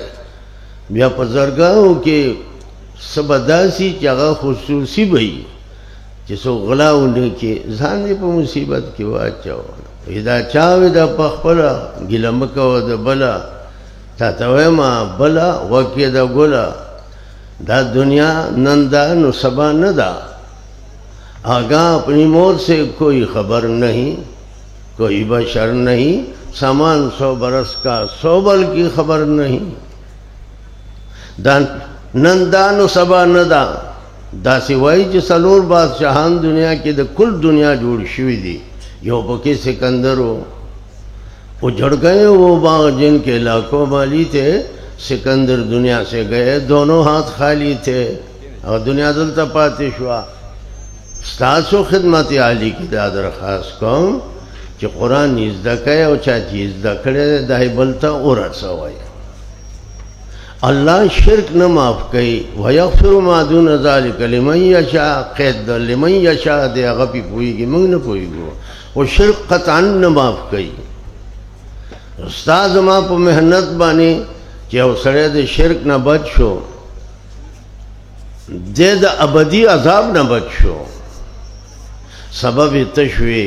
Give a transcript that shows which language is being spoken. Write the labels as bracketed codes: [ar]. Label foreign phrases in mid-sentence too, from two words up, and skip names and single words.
[ps] بیا په زرګاو کې څه به داسې چې هغه خصوصي به وي چې څوک غلا ونه کړي. ځان یې په مصیبت کې واچو. دا چا وي دا په خپله ګیله مه کوه د بله. تا ته وایم بله وکې د ګله. دا دنیا نن ده نو سبا نه ده. [ur] آگاہ اپنی موت سے کوئی خبر نہیں. کوئی بشر نہیں. سامان 100 برس کا 100 بل کی خبر نہیں. [ps] نن دا نو سبا نه ده. داسې وایي چې څلور بادشاهان دنیا کې د کل دنیا جوړ شوي دي. یو پکې سکندر و. [ur] اجڑ گئے وہ باغ جن کے لاکھوں مالی تھے. سکندر دنیا سے گئے دونوں ہاتھ خالی تھے. [ps] اور دنیا دلته پاتې شوه. ستاسو خدمت عالی کی دا درخواست کوم چې قرآن زده کوي او چا چې زده کړی دای بل ته ورسوئ. الله شرک نه معاف کوي. [ar] ويغفر ما دون ذلك لمن یشاء. [ps] قید [ar] لمن یشاء [ps] دی هغه پې پوهېږي، موږ نه پوهېږو. خو شرک قطعا نه معاف کوي. ستا زما په محنت باندې چې یو سړی د شرک نه بچ شو، دی د ابدي عذاب نه بچ شو، سبب یې ته شوې.